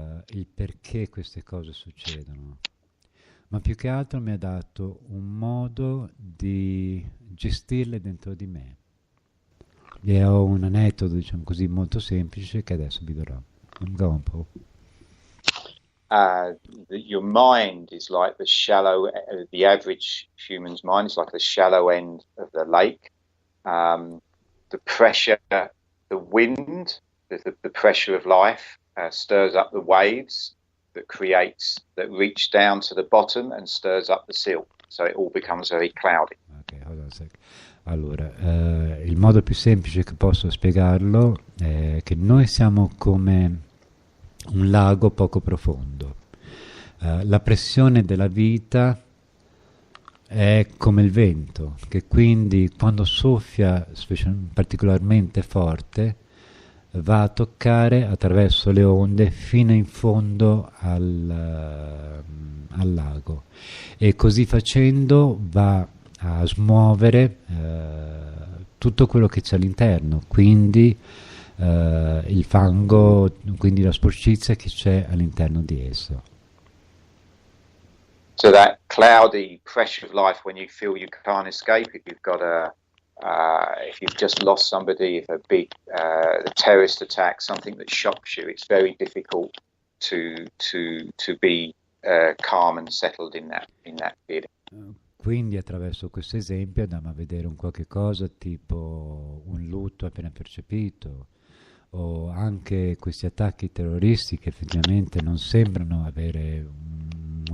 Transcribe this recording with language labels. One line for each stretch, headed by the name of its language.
Italian: il perché queste cose succedono, ma più che altro mi ha dato un modo di gestirle dentro di me. E ho un aneddoto, diciamo così, molto semplice che adesso vi darò.
English: Go on, Paul. Your mind is like the average human's mind is like the shallow end of the lake. The pressure, the wind, the pressure of life stirs up the waves that reach down to the bottom and stirs up the silt. So it all becomes very cloudy. Okay, hold on a sec.
Italian: Allora, il modo più semplice che posso spiegarlo è che noi siamo come un lago poco profondo. La pressione della vita è come il vento, che quindi quando soffia particolarmente forte va a toccare attraverso le onde fino in fondo al lago, e così facendo va a smuovere tutto quello che c'è all'interno, quindi il fango, quindi la sporcizia che c'è all'interno di esso.
English: So that cloudy pressure of life, when you feel you can't escape it, you've got if you've just lost somebody, if a big terrorist attack, something that shocks you, it's very difficult to be calm and settled in that feeling.
Italian: Quindi attraverso questo esempio andiamo a vedere un qualche cosa tipo un lutto appena percepito, o anche questi attacchi terroristi che effettivamente non sembrano avere un